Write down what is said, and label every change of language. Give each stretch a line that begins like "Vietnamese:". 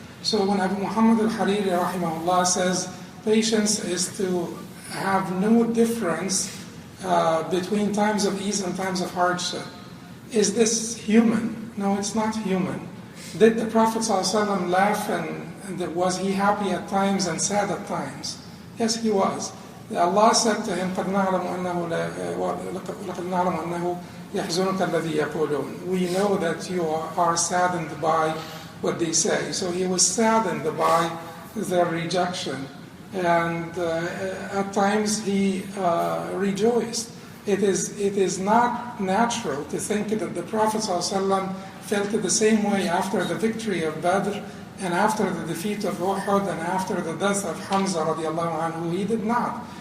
English: So when Abu Muhammad al-Hariri rahimahullah says patience is to have no difference between times of ease and times of hardship, is this human? No, it's not human. Did the Prophet ﷺ laugh and was he happy at times and sad at times? Yes, he was. Allah said to him,
Arabic: قَدْ نَعْلَمُ أَنَّهُ يَحْزُنُكَ الَّذِي يَقُولُونَ.
English: We know that you are saddened by what they say. So he was saddened by their rejection. And at times he rejoiced. It is not natural to think that the Prophet ﷺ felt the same way after the victory of Badr and after the defeat of Uhud and after the death of Hamza radiallahu anhu. He did not.